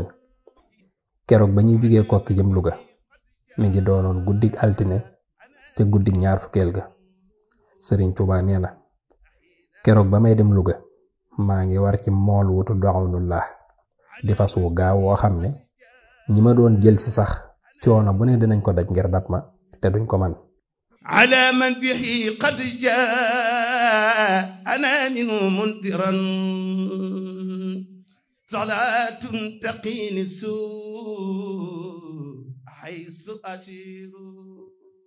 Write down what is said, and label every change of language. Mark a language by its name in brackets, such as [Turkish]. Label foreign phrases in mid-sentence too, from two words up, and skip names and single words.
[Wolof] keroog ba ñuy jugee kokki jëm Luga mi ngi doonoon guddig altine te guddig ñaar fukkeel ga. Sëriñ Tuubaa nee na keroog ba may dem Luga maa ngi war ci mool wutu doxawnullah di fas wu gaaw woo xam ne ñi ma doon jël si sax coono bu ne dinañ ko daj ngir dab ma te duñ ko man. [Arabic] على من به قد جاءنا منه منذرا صلاة تقيني السوء حيث أسير.